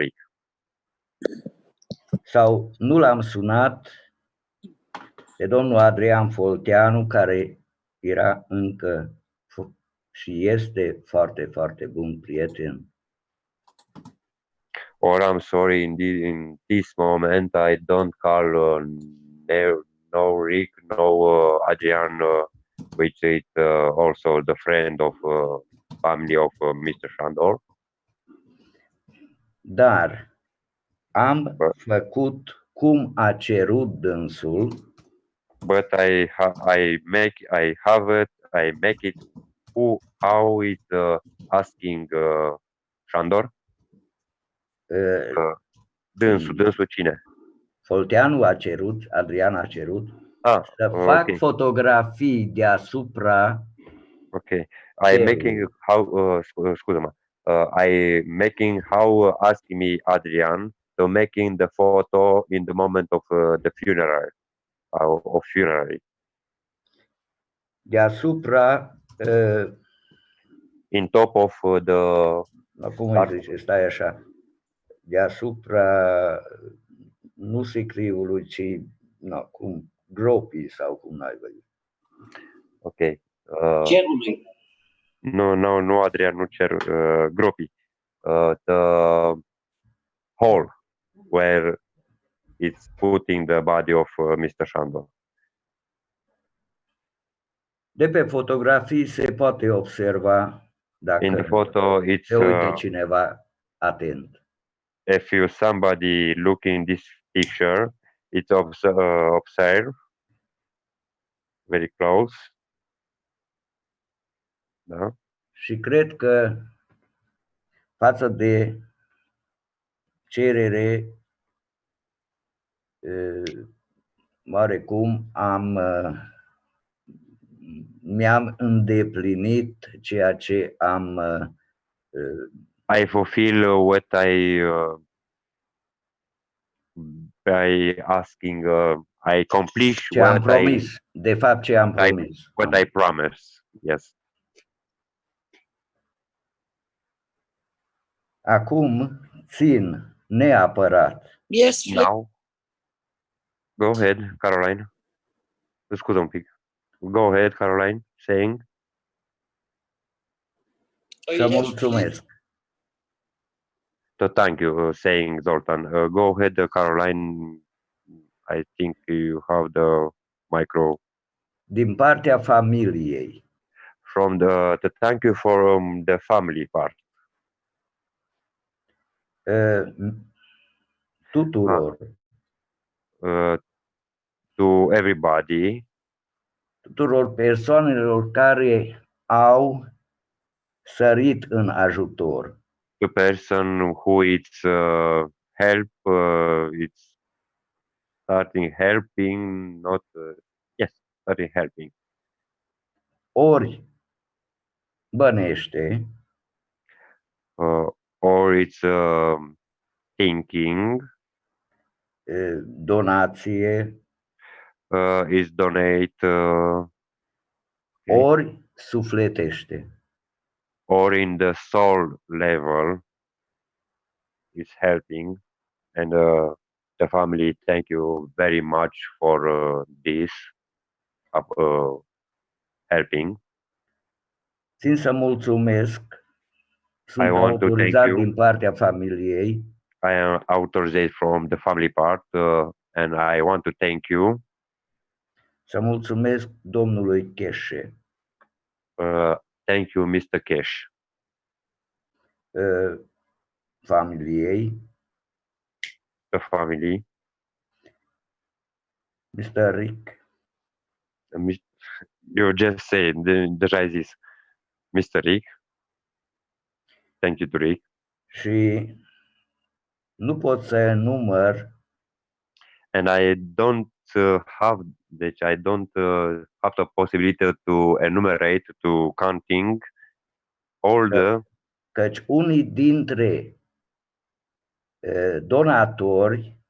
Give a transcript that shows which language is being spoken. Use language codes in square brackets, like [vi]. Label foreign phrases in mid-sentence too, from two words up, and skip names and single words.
[ro] Rick. Sau nu l-am sunat pe domnul Adrian Folteanu, care era încă și este foarte, foarte bun prieten. [en] Or I'm sorry, in this moment I don't call no Rick, no Adrian, which is also the friend of family of Mr. Shandor. [ro] Dar am făcut cum a cerut dânsul. [en] But I make it how is asking Shandor. [ro] Dânsul cine? Folteanu a cerut, Adrian a cerut să okay. fac fotografii deasupra. [en] Okay, I making how scuză-mă. I making how asking me Adrian to making the photo in the moment of the funeral of funerary. [ro] Deasupra [en] in top of the [ro] cum îi zice, stai așa, deasupra nu sicriului, ci cum gropii sau cum n-ai văzut. Ok. Cerului. Nu, Adrian, nu cer, gropii. [en] The hole where it's putting the body of Mr. Shandor. [ro] De pe fotografii se poate observa dacă [en] in the photo it's [ro] se uite cineva atent. [en] If you somebody looking this picture, it's observe very close. [ro] Da? Și cred că față de cerere oarecum mi-am îndeplinit ceea ce am [en] I fulfill what by asking I accomplish [ro] ce am promis, de fapt ce am promis. [en] What I promise. Yes. [ro] Acum țin neapărat. [en] Yes, now. Go ahead, Caroline. [ro] Scuze un pic. [en] Go ahead, Caroline, saying. [ro] Să mulțumesc. [en] Thank you, saying Zoltan. Go ahead, Caroline. I think you have the micro. [ro] Din partea familiei, [en] From the thank you from the family part. [ro] tuturor, [en] To everybody, [ro] tuturor persoanelor care au sărit în ajutor. [en] the person who it's help, it's starting helping, not yes, starting helping, [ro] Ori bănește, [en] or it's thinking, [ro] donație, [en] is donate, [ro] ori sufletește. [en] or in the soul level is helping, and the family thank you very much for this helping. [ro] Țin să mulțumesc, sunt [en] want to thank [ro] autorizat [en] you. [ro] din partea familiei [en] I am authorized from the family part, and I want to thank you. [ro] să mulțumesc domnului Cheșe, [en] Thank you, Mr. Cash, [ro] familiei, [en] the family. Mr. Rick, You just said [ro] deja ai zis, [en] Mr. Rick. Thank you to Rick. [ro] și nu pot să enumăr [en] And I don't have, deci I don't have the possibility to enumerate, to counting all the [ro] căci unii dintre donatori